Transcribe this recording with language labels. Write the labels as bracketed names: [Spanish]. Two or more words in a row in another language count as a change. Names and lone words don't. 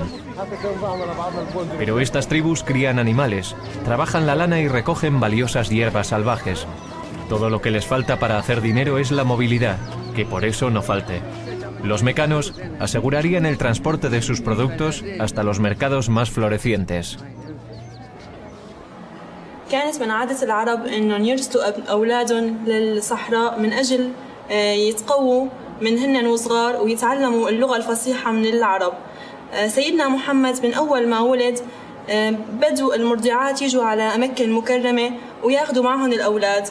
[Spanish] Pero estas tribus crían animales, trabajan la lana y recogen valiosas hierbas salvajes. Todo lo que les falta para hacer dinero es la movilidad, que por eso no falte. Los mecanos asegurarían el transporte de sus productos hasta los mercados más florecientes. [Arabic] كانت من عادة العرب إنهم يرسلوا أولادهم للصحراء من أجل يتقووا من هن وصغار ويتعلموا اللغة الفصيحة من العرب. سيدنا محمد من أول ما ولد بدوا المرضعات يجوا على مكة المكرمة وياخذوا معهم الأولاد.